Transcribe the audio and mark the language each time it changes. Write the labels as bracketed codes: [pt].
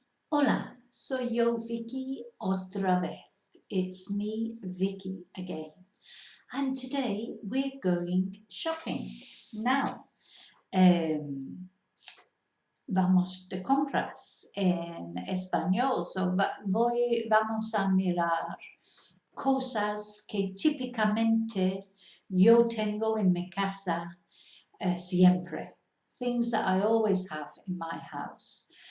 [es] Hola, soy yo Vicky otra vez. [en] It's me, Vicky, again. And today we're going shopping. [es] Now, um, vamos de compras en español. So, vamos a mirar cosas que típicamente yo tengo en mi casa siempre. [en] Things that I always have in my house.